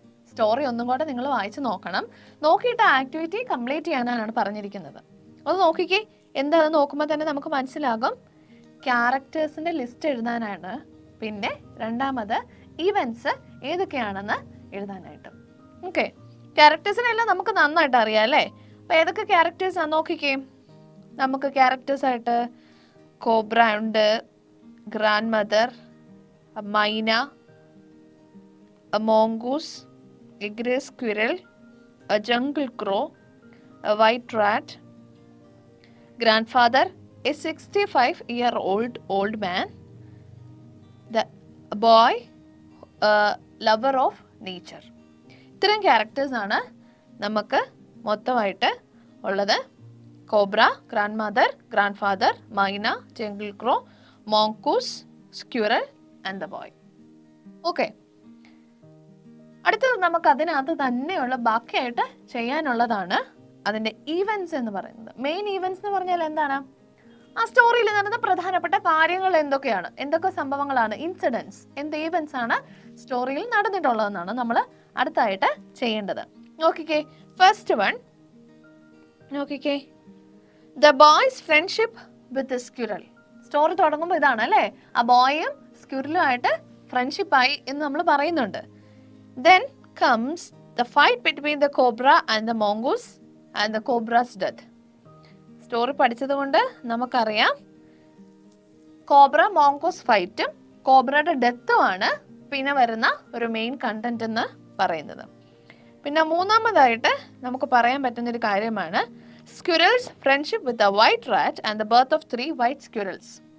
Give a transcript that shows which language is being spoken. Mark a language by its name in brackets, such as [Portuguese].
[Malayalam] Story ഒന്നും കൂടെ നിങ്ങൾ വായിച്ച് നോക്കണം. നോക്കിയിട്ട് ആക്ടിവിറ്റി കംപ്ലീറ്റ് ചെയ്യാനാണ് പറഞ്ഞിരിക്കുന്നത്. അത് നോക്കിക്കേ. എന്താണെന്ന് നോക്കുമ്പോൾ തന്നെ നമുക്ക് മനസ്സിലാകും. ക്യാരക്ടേഴ്സിൻ്റെ ലിസ്റ്റ് എഴുതാനാണ്. പിന്നെ രണ്ടാമത് ഈവൻസ് ഏതൊക്കെയാണെന്ന് എഴുതാനായിട്ട്. ഓക്കെ, ക്യാരക്ടേഴ്സിനെല്ലാം നമുക്ക് നന്നായിട്ട് അറിയാം അല്ലേ? അപ്പോൾ ഏതൊക്കെ ക്യാരക്ടേഴ്സാണ് നോക്കിക്കേ. നമുക്ക് ക്യാരക്ടേഴ്സായിട്ട് കോബ്ര ഉണ്ട്, [English] Grandmother, myna, mongoose, a grey squirrel, a jungle crow, a white rat, grandfather, a 65-year-old man, the boy, a lover of nature. [Malayalam] ഇത്രയും ക്യാരക്ടേഴ്സാണ് നമുക്ക് മൊത്തമായിട്ട് ഉള്ളത്. Cobra, grand mother, grand father, മൈന, jungle crow, മോങ്കൂസ്, squirrel and the boy. Okay, അടുത്തത് നമുക്ക് അതിനകത്ത് തന്നെയുള്ള ബാക്കിയായിട്ട് ചെയ്യാനുള്ളതാണ് അതിൻ്റെ ഈവൻസ് എന്ന് പറയുന്നത്. മെയിൻ ഈവൻസ് എന്ന് പറഞ്ഞാൽ എന്താണ്? ആ സ്റ്റോറിയിൽ നടന്ന പ്രധാനപ്പെട്ട കാര്യങ്ങൾ എന്തൊക്കെയാണ്, എന്തൊക്കെ സംഭവങ്ങളാണ്, ഇൻസിഡൻസ്, എന്ത് ഈവൻസ് ആണ് സ്റ്റോറിയിൽ നടന്നിട്ടുള്ളതെന്നാണ് നമ്മൾ അടുത്തായിട്ട് ചെയ്യേണ്ടത്. നോക്കിക്കേ, ഫസ്റ്റ് വൺ നോക്കിക്കേ, [English] The boy's friendship with squirrel. [Malayalam] Story തുടങ്ങുമ്പോൾ ഇതാണ് അല്ലേ? ആ ബോയും സ്ക്യൂറലുമായിട്ട് ഫ്രണ്ട്ഷിപ്പായി എന്ന് നമ്മൾ പറയുന്നുണ്ട്. [English] Then comes the fight between the cobra and the mongoose and the cobra's death. [Malayalam] Story പഠിച്ചത് കൊണ്ട് നമുക്കറിയാം കോബ്ര മോങ്കോസ് ഫൈറ്റും കോബ്രയുടെ ഡെത്തുമാണ് പിന്നെ വരുന്ന ഒരു മെയിൻ കണ്ടന്റ് എന്ന് പറയുന്നത്. പിന്നെ മൂന്നാമതായിട്ട് നമുക്ക് പറയാൻ പറ്റുന്നൊരു കാര്യമാണ് [English] Squirrel's friendship with a white rat and the birth of 3 white squirrels.